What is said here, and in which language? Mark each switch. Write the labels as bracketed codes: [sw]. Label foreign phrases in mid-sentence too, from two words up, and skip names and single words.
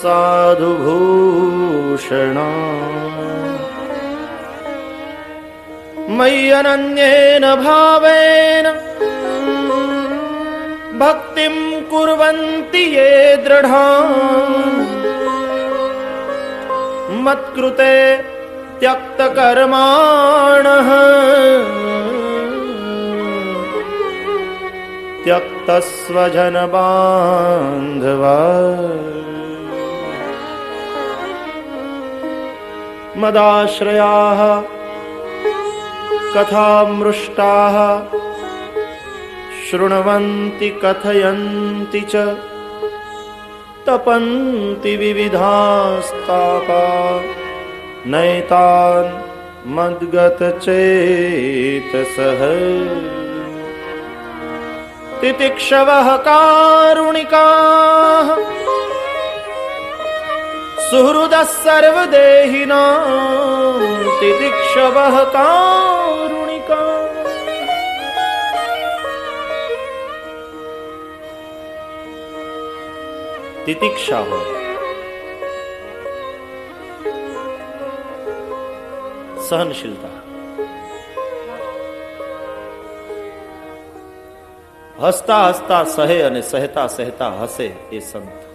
[sa] સાધુભૂષણા મય્યનન્યેન ભાવેન ભક્તિં કુર્વન્તિ યે દૃઢાં મત્કૃતે ત્યક્તકર્માણઃ त्यक्तस्वजन बान्धवा मदाश्रयाः कथामृष्टाः शृण्वन्ति कथयन्ति च तपन्ति विविधास्तापा नैतान् मद्गतचेतसः तितिक्षवः कारुणिकाः સુહૃદ સર્વદેહિના તિતિક્ષવઃ કારુણિકા. [gu] તિતિક્ષા હોય, સહનશીલતા, હસતા હસતા સહે અને સહેતા સહેતા હસે એ સંત.